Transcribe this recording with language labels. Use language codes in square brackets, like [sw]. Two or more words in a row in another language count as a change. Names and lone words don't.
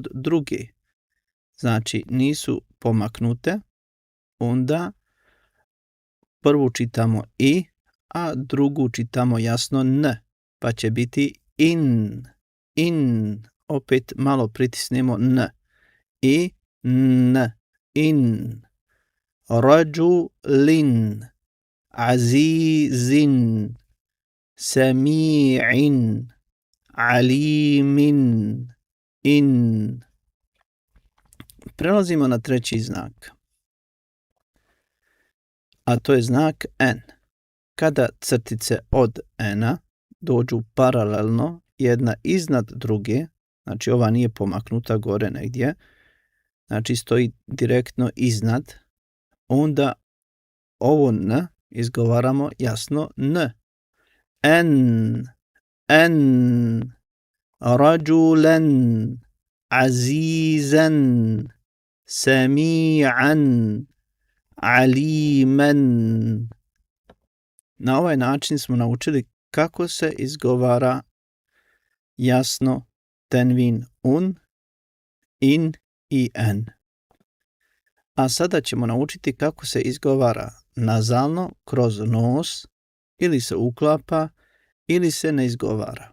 [bs] druge, znači nisu pomaknute, onda prvu čitamo i, a drugu čitamo jasno n, pa će biti in, opet malo pritisnemo n, i n, in, [ar] رجلٍ عزيزٍ سميعٍ عليمٍ, [bs] in. Prelazimo na treći znak, a to je znak n. Kada crtice od n-a dođu paralelno jedna iznad druge, znači ova nije pomaknuta gore negdje, znači stoji direktno iznad, onda ovo n izgovaramo jasno n. [ar] En, رجلًا عزيزًا سميعًا عليمًا. [bs] Na ovaj način smo naučili kako se izgovara jasno tenvin un, in i en. A sada ćemo naučiti kako se izgovara nazalno kroz nos, ili se uklapa, ili se ne izgovara.